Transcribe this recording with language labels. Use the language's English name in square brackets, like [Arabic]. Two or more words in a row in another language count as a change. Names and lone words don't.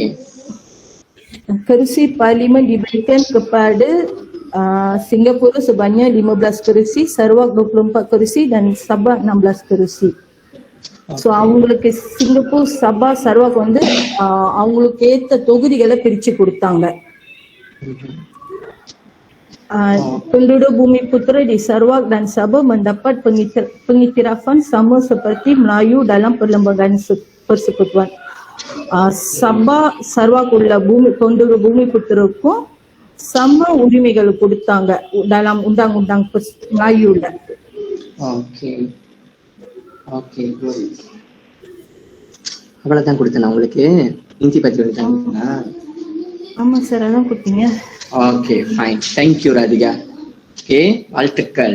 [Tamil] ஓகே. [Malay] kerusi parlimen diberikan kepada Singapura sebanyak 15 kerusi, Sarawak 24 kerusi dan Sabah 16 kerusi. [Tamil] ஸோ அவங்களுக்கு சிங்கப்பூர், சபா, சரவாக் வந்து அவங்களுக்கு ஏத்த தொகுதிகளை பிரிச்சு கொடுத்தாங்க. [Malay] Penduduk Bumiputera di Sarawak dan Sabah mendapat pengiktirafan sama seperti Melayu dalam perlembagaan persekutuan. [Tamil] Sabah, Sarawak உள்ள [Malay] penduduk Bumiputera [Tamil] க்கும் sama உரிமைகள் கொடுத்தாங்க [Malay] dalam undang-undang Melayu [Tamil] ல. [English] okay okay good. [Tamil] அவ்வளவுதான் கொடுத்தேன் உங்களுக்கு. இந்தி பத்தி கொடுத்தா? ஆமா சார், அதான் கொடுத்தீங்க. [English] okay fine, thank you [Tamil] ராதிகா. ஓகே, வாழ்த்துக்கள்.